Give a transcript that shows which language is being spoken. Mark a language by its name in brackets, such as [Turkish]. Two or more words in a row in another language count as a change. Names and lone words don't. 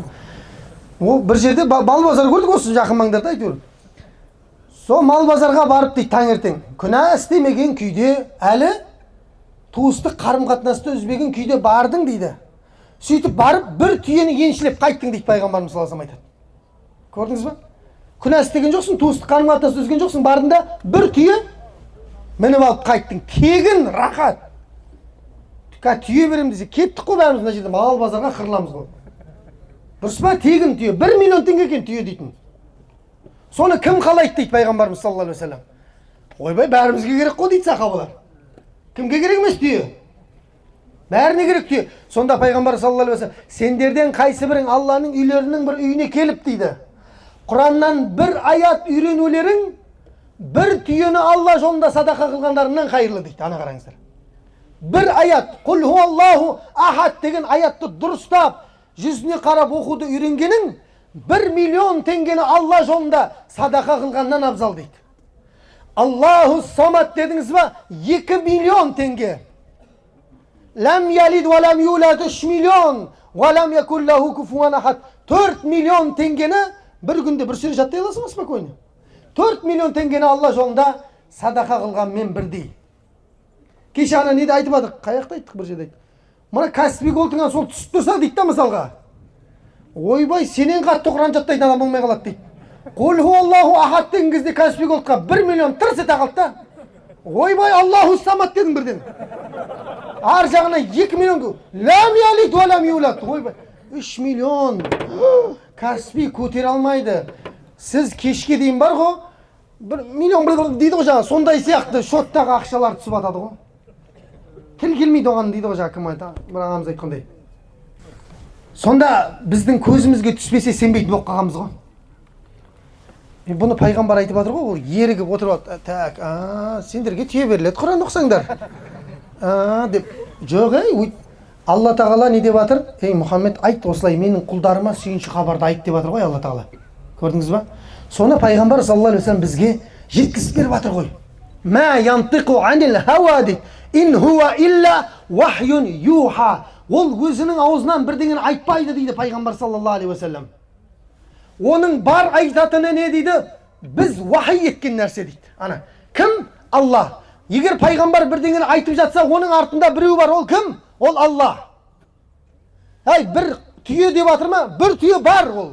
[Kazakh] Ол бір жерде мал базар көрдік осы жақын маңдарда әйтеуір. Сол мал базарға барып дейді таңертең. Күнә істемеген күйде, әлі туыстық қарым-қатынасты үзбеген күйде бардың дейді. Сөйтіп барып бір түйені еншілеп қайттың дейді Пайғамбарымыз [Arabic] صلى الله عليه وسلم [Kazakh] айтады. Көрдіңіз ба? Күнә істеген жоқсың, туыстық қарым-қатынасты үзген жоқсың, бардың да бір түйе мініп алып қайттың. Тегін рахат. Түйе беремін десе, кеттік қой бәріміз мына жерде мал базарға қырыламыз ғой. Дұрыс па? Тегін түйе. 1 миллион теңге екен түйе дейтін. Соны кім қалайды дейді Пайғамбарымыз [Arabic] صلى الله عليه وسلم. [Kazakh] Ойбай, бәрімізге керек қой дейді сахабалар. Кімге керек емес түйе? Бәріне керек түйе. Сонда Пайғамбар [Arabic] صلى الله عليه وسلم, [Kazakh] сендерден қайсы бірің Алланың үйлерінің бір үйіне келіп дейді. Құраннан бір аят үйренулерің бір түйені Алла жолында садақа қылғандарынан қайырлы дейді. Ана қараңыздар. Бір аят, [Arabic] قل هو الله أحد [Kazakh] деген аятты дұрыстап, жүзіне қарап оқуды үйренгенің 1 миллион теңгені Алла жолында садақа қылғаннан абзал дейді. [Arabic] الله الصمد [Kazakh] дедіңіз ба? 2 миллион теңге. [Arabic] لم يلد ولم يولد 3 миллион. ولم يكن له كفوا أحد. [Kazakh] 4 миллион теңгені бір күнде бір сүре жаттай аласың ба спокойно? 4 миллион теңгені Алла жолында садақа қылған мен бірдей. Кеше ана неде айтып адық? Қаяқта айттық бір жерде айттық. Мына Каспий голтыңа сол түсіп тұрса дейді да мысалға. Ойбай, сенен қатты Құран жаттайтын адам болмай қалады дейді. [Arabic] قل هو الله أحد [Kazakh] деген кезде Каспий голтқа 1 миллион тырс ете қалды да. Ойбай, [Arabic] الله الصمد [Kazakh] дедің бірден. Ар жағына 2 миллион. [Arabic] لم يلد ولم يولد. [Kazakh] Ойбай, 3 миллион. Каспий көтере алмайды. Сіз кешке дейін бар ғой, 1 миллион дейді ғой жаңа, сондай сияқты шоттағы ақшалар түсіп атады ғой. Тіл келмейді оған дейді ғой жаңа, кім айтады? Бір ағамыз айтқандай. Сонда біздің көзімізге түспесе сенбейтін болып қалғанбыз ғой. Бұны Пайғамбар айтып жатыр ғой, ол ерігіп отырып алды. Так, сендерге түйе беріледі, Құран оқысаңдар. Деп, жоқ, Алла тағала не деп жатыр? Ей Мұхаммед, айт осылай менің құлдарыма сүйінші хабарды айт деп жатыр ғой Алла тағала. Көрдіңіз ба? Соны Пайғамбар [Arabic] صلى الله عليه وسلم [Kazakh] бізге жеткізіп беріп жатыр ғой. [Arabic] ما ينطق عن الهوى дейді. إن هو إلا وحي يوحى. [Kazakh] Ол өзінің аузынан бірдеңені айтпайды дейді Пайғамбар [Arabic] صلى الله عليه وسلم. [Kazakh] Оның бар айтатыны не дейді? Біз вахи еткен нәрсе дейді. Ана, кім? Алла. Егер Пайғамбар бірдеңені айтып жатса, оның артында біреу бар, ол кім? Ол Алла. Әй, бір түйе деп жатыр ма? Бір түйе бар ол.